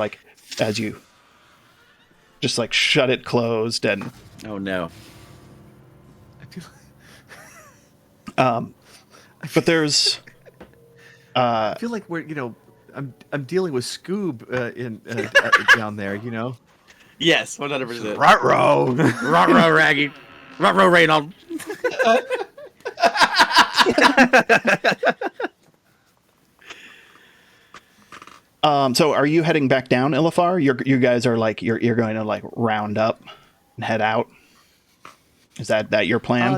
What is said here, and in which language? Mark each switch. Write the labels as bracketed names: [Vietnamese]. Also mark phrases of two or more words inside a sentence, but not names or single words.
[English] Like as you just like shut it closed, and Oh no. I feel but there's I feel like I'm dealing with Scoob down there, Yes, 100%. Ruh-roh. Ruh-roh, Raggy. Ruh-roh, Reynold. so are you heading back down, Ilifar? You guys are like you're going to like round up and head out. Is that your plan?